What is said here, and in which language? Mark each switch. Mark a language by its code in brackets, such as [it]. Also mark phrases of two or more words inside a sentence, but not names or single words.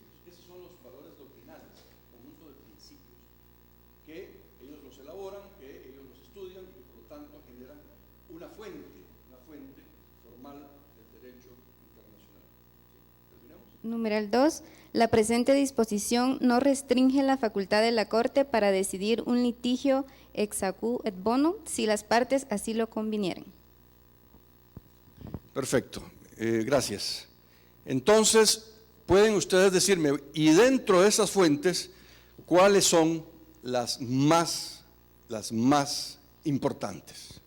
[es] Esos son los valores doctrinales, conjunto de principios, que ellos los elaboran, que ellos los estudian y por lo tanto generan una fuente formal del derecho internacional. ¿Sí? ¿Terminamos? Numeral 2. La presente disposición no restringe la facultad de la Corte para decidir un litigio [la] ex aequo et bono [es] si las partes así lo convinieren. Perfecto, gracias. Entonces, pueden ustedes decirme, y dentro de esas fuentes, ¿cuáles son las más importantes?